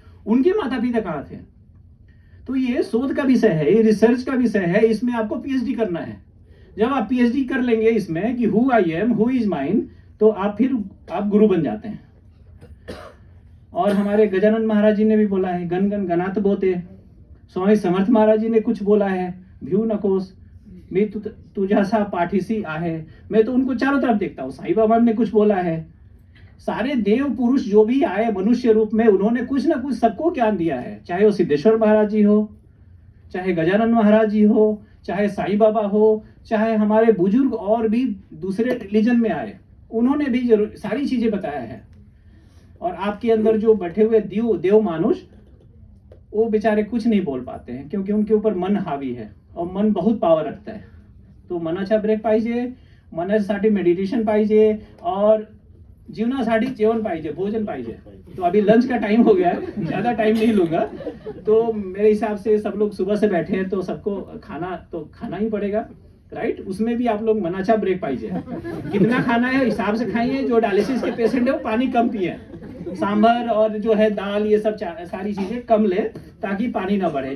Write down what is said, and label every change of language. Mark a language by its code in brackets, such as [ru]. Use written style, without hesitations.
[hi] उनके माता पिता कहाँ थे? तो ये शोध का विषय है, ये रिसर्च का विषय है, इसमें आपको PhD करना है। जब आप PhD कर लेंगे इसमें कि [en] who I am who is mine, [hi] तो आप गुरु बन जाते हैं। और हमारे गजानन महाराज जी ने भी बोला है, [mr] गण गण गणात बोते। [hi] स्वामी समर्थ महाराज जी ने कुछ बोला है, [mr] भ्यू नकोस मी तुझासा पाठीसी आहे। [hi] मैं तो उनको चारों तरफ देखता हूँ। साईं बाबा ने कुछ बोला है। सारे देव पुरुष जो भी आए मनुष्य रूप में, उन्होंने कुछ ना कुछ सबको ज्ञान दिया है। चाहे वो सिद्धेश्वर महाराज जी हो, चाहे गजानन महाराज जी हो, चाहे साईं बाबा हो, चाहे हमारे बुजुर्ग और भी दूसरे रिलीजन में आए, उन्होंने भी सारी चीजें बताया है। और आपके अंदर जो बैठे हुए देव मानुष, वो बेचारे कुछ नहीं बोल पाते हैं क्योंकि उनके ऊपर मन हावी है और मन बहुत पावर रखता है। [mr] तो मनाचा ब्रेक पाहिजे, मनासाठी मेडिटेशन पाहिजे और जीवनासाठी जेवण पाहिजे, भोजन पाहिजे। [hi] तो अभी लंच का टाइम हो गया है, ज्यादा टाइम नहीं लूंगा। तो मेरे हिसाब से सब लोग सुबह से बैठे हैं तो सबको खाना तो खाना ही पड़ेगा, राइट? उसमें भी आप लोग [mr] मनाचा ब्रेक पाहिजे। [hi] कितना खाना है हिसाब से खाइए। जो डायलिसिस के पेशेंट है वो पानी कम पिए, सांभर और जो है दाल ये सब सारी चीजें कम ले ताकि पानी ना बढ़े।